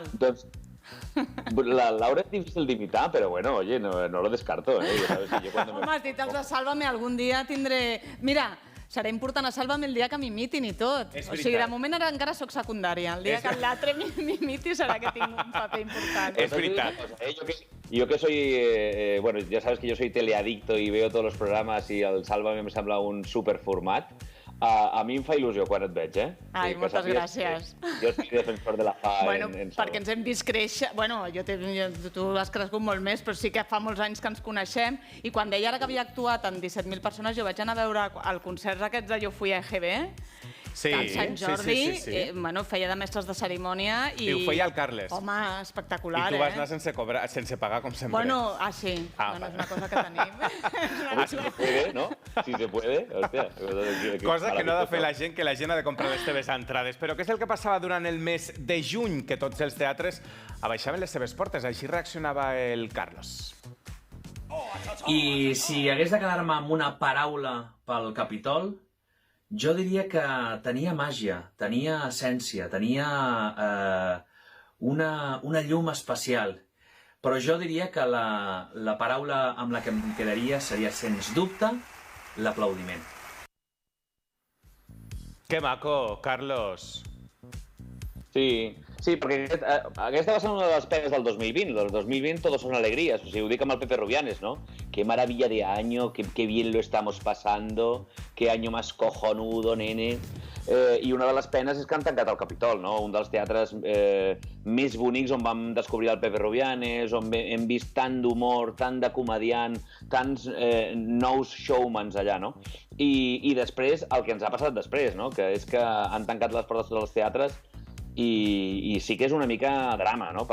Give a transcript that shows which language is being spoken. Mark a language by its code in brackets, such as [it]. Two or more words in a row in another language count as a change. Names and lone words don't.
[ca] Doncs la Laura és difícil d'imitar, però bueno, [es] oye, no lo descarto, ¿eh? [ca] Home, has dit els de Sálvame, algun dia tindré... Mira, serà important a Sálvame el dia que m'imitin i tot. O sigui, de moment ara encara sóc secundària. El dia que l'altre m'imiti serà que tinc un paper important. És veritat. [es] Yo que soy, bueno, ya sabes que yo soy teleadicto y veo todos los programas y el Sálvame [ca] me sembla un superformat. A mi em fa il·lusió quan et veig, eh? Ai, moltes gràcies. Jo soc defensor de la fa bueno, en perquè ens hem vist créixer... Bueno, tu has crescut molt més, però sí que fa molts anys que ens coneixem. I quan deia ara que havia actuat amb 17.000 persones, jo vaig anar a veure el concert aquests de Jo Fui a EGB, Sí, que el Sant Jordi sí. Feia de mestres de cerimònia i... I ho feia el Carles. Home, espectacular, I tu vas anar sense pagar, com sempre. Bueno, sí. Bueno, és una cosa que tenim. [es] Si se puede, ¿no? Si se puede, [ca] hòstia. Cosa que no ha de fer la gent, que la gent ha de comprar les seves entrades. Però què és el que passava durant el mes de juny? Que tots els teatres abaixaven les seves portes. Així reaccionava el Carlos. I si hagués de quedar-me amb una paraula pel Capitol, jo diria que tenia màgia, tenia essència, tenia una llum especial. Però jo diria que la paraula amb la que em quedaria seria, sens dubte, l'aplaudiment. Que maco, Carlos. Sí, perquè aquesta va ser una de les pegues del 2020. [es] El 2020 todos son alegrías. [ca] O sigui, ho dic amb el Pepe Rubianes, ¿no? [es] Qué maravilla de año, qué bien lo estamos pasando, qué año más cojonudo, nene. [ca] I una de les penes és que han tancat el Capitol, no? Un dels teatres més bonics on vam descobrir el Pepe Rubianes, on hem vist tant d'humor, tant de comediant, tants nous showmans allà, no? I després, el que ens ha passat després, no? Que és que han tancat les portes dels teatres i sí que és una mica drama, no?